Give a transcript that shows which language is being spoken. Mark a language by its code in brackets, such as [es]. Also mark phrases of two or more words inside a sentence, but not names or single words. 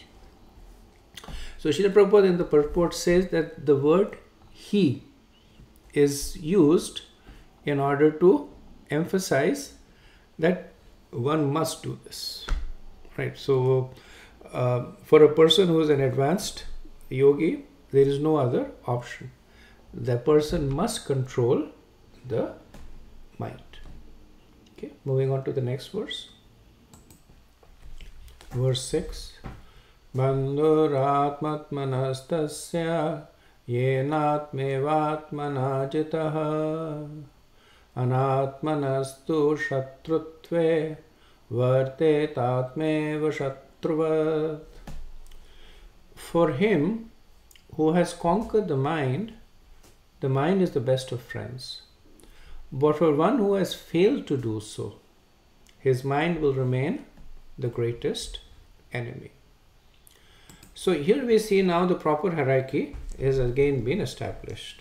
[en] So Srila Prabhupada in the purport says that the word he is used in order to emphasize that one must do this, right? So for a person who is an advanced yogi, there is no other option. The person must control the mind. Okay, moving on to the next verse. Verse 6. [sa] बन्धुरात्मात्मनस्तस्य येनात्मैवात्मना जितः अनात्मनस्तु शत्रुत्वे वर्तेतात्मैव शत्रुवत्. [en] For him who has conquered the mind is the best of friends. But for one who has failed to do so, his mind will remain the greatest enemy. So here we see now the proper hierarchy is again been established.